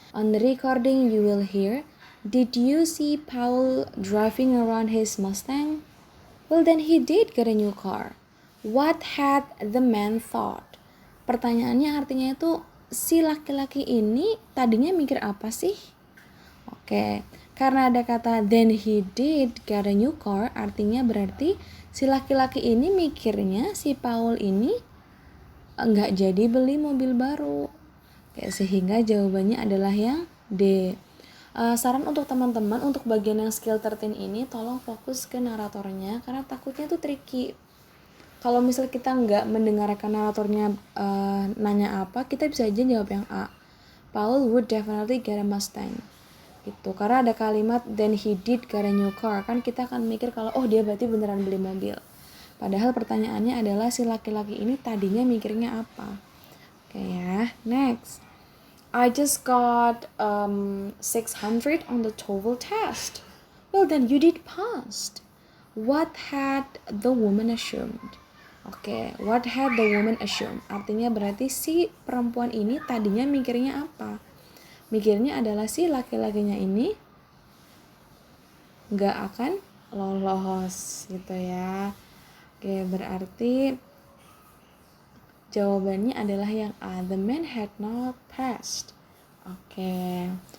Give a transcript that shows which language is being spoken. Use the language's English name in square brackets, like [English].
[English] On the recording you will hear, did you see Paul driving around his Mustang? Well, then he did get a new car. What had the man thought? [Indonesian] Pertanyaannya artinya itu, si laki-laki ini tadinya mikir apa sih? Oke, karena ada kata [English] then he did get a new car, [Indonesian] artinya berarti si laki-laki ini mikirnya si Paul ini nggak jadi beli mobil baru. Sehingga jawabannya adalah yang D. Saran untuk teman-teman untuk bagian yang skill 13 ini, tolong fokus ke naratornya karena takutnya tuh tricky. Kalau misal kita nggak mendengarkan naratornya nanya apa, kita bisa aja jawab yang A. [English] Paul would definitely get a Mustang. [Indonesian] Gitu. Karena ada kalimat [English] then he did get a new car, [Indonesian] kan kita akan mikir kalau oh dia berarti beneran beli mobil. Padahal pertanyaannya adalah si laki-laki ini tadinya mikirnya apa. Oke ya, next. [English] I just got 600 on the TOEFL test. Well, then you did pass. What had the woman assumed? Oke, what had the woman assumed? [Indonesian] Artinya berarti si perempuan ini tadinya mikirnya apa? Mikirnya adalah si laki-lakinya ini nggak akan lolos gitu ya. Oke, berarti jawabannya adalah yang A, [English] the man had not passed. [Indonesian] Oke.